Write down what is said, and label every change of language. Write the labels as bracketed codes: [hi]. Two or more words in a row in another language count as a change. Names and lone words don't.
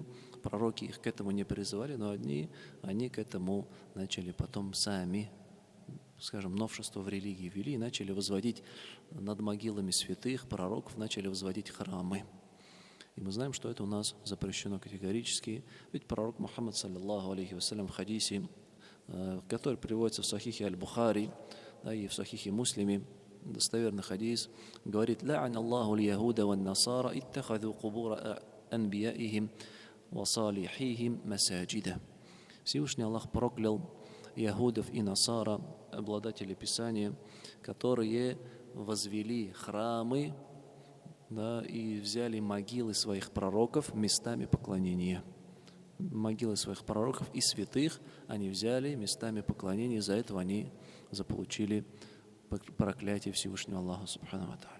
[ru] Пророки их к этому не призывали, но они к этому начали потом сами, скажем, новшество в религии ввели и начали возводить над могилами святых пророков, начали возводить храмы. И мы знаем, что это у нас запрещено категорически. Ведь пророк Мухаммад, [ar] صلى الله عليه وسلم, [ru] в хадисе, который приводится в Сахихе Аль-Бухари, да, и в Сахихе Муслиме, достоверный хадис, говорит: [ar] «لعن الله اليهود والنصارى اتخذوا قبور أنبيائهم وصالحيهم مساجد». [ru] Всевышний Аллах проклял яхудов и насара, обладателей Писания, которые возвели храмы, да, и взяли могилы своих пророков местами поклонения. Могилы своих пророков и святых они взяли местами поклонения, из-за этого они заполучили проклятие Всевышнего Аллаха [ar] سبحانه وتعالى.